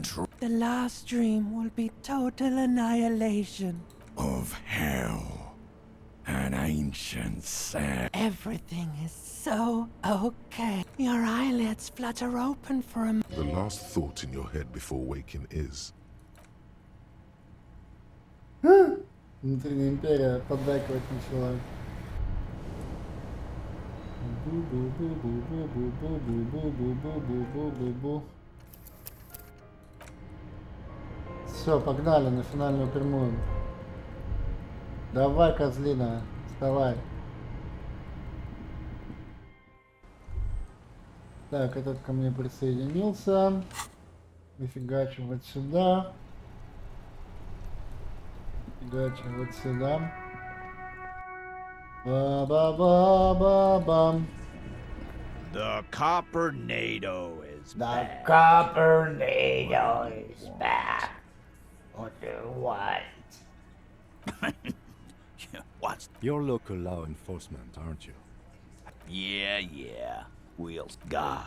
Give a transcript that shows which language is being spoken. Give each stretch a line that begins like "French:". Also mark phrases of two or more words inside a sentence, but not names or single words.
English: The last dream will be total annihilation. of hell. An ancient sad. Everything is so okay. Your eyelids flutter open for a The last thought in your head before waking is.
Russian: Внутренняя империя поддакивать начала. Все, погнали на финальную прямую. Давай, козлина, вставай. Так, этот ко мне присоединился. Нифигачим вот сюда. Нифигачим вот сюда. Ба-ба-ба-ба-бам.
English: The Coppernado is back. Coppernado is back. Wonder what? What's... You're local law enforcement, aren't you? Yeah. We'll... God.